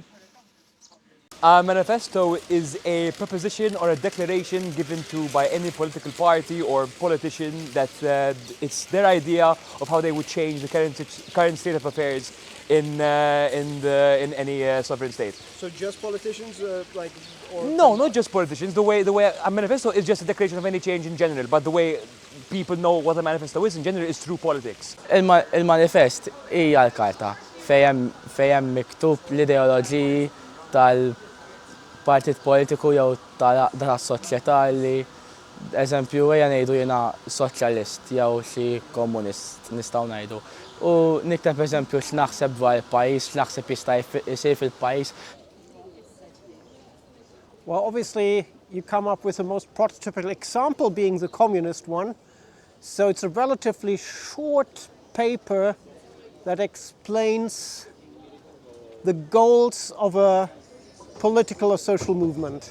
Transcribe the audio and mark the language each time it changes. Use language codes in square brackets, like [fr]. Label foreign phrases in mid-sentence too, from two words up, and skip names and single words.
[en] A manifesto is a proposition or a declaration given to by any political party or politician that it's their idea of how they would change the current state of affairs in any sovereign state. So just politicians, like? Or No, not just politicians. The way a manifesto is just a declaration of any change in general, but the way people know what a manifesto is in general is through politics. [mt] Il-manifest hija l-karta fejn miktub l-ideoloġiji tal-partit politiku jew tas-soċjetà li eżempju ejja ngħidu jiena soċjalist jew xi komunist nistgħu ngħidu. U nikteb eżempju x'naħseb dwar il-pajjiż, x'naħseb jista' jsir fil-pajjiż. [en] Well, obviously, you come up with the most prototypical example being the communist one. So it's a relatively short paper that explains the goals of a political or social movement.